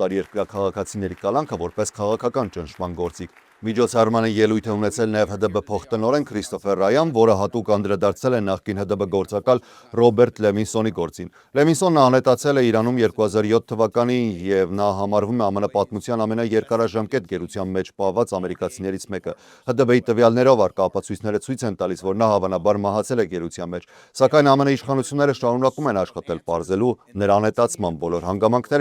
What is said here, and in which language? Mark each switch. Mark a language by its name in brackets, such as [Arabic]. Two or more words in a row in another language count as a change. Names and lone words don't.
[Armenian] օտարերկրյա քաղաքացիների կալանքը որպես քաղաքական ճնշման գործիք։ Միջոցառմանը ելույթ է ունեցել նաև ՀԴԲ փոխտնօրեն Քրիստոֆեր Ռայան, որը հատուկ անդրադարձել է նախկին ՀԴԲ գործակալ Ռոբերտ Լևինսոնի գործին։ Լևինսոնն անհետացել է Իրանում 2007 թվականին եւ նա համարվում է ԱՄՆ պատմության ամենաերկարաժամկետ գերության մեջ պահված ամերիկացիներից մեկը։ ՀԴԲ-ի տվյալներով առկա ապացույցները ցույց են տալիս, որ նա հավանաբար մահացել է գերության մեջ, սակայն ԱՄՆ իշխանությունները շարունակում են աշխատել պարզելու նրա անհետացման բոլոր հանգամանքները եւ պատասխանատվության ենթարկելու մեղավորներին։ [English] 20 years ago, we were fighting not for our freedom, but for our country. Today, we stand with our